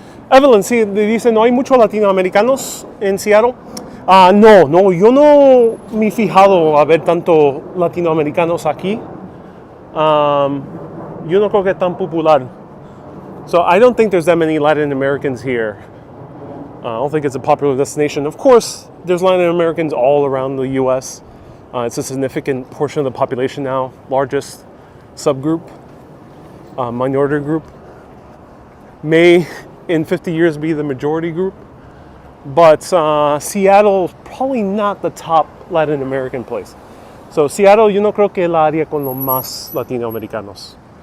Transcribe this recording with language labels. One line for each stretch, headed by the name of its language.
Spanish: Evelyn, sí, dice, ¿no hay muchos latinoamericanos en Seattle? No, yo no me he fijado a ver tanto latinoamericanos aquí. Yo no creo que es tan popular.
English: So I don't think there's that many Latin Americans here. I don't think it's a popular destination. Of course, there's Latin Americans all around the U.S. It's a significant portion of the population now, largest subgroup, minority group. May in 50 years be the majority group. But Seattle, probably not the top Latin American place.
Spanish: So Seattle, yo no creo que es la área con los más latinoamericanos.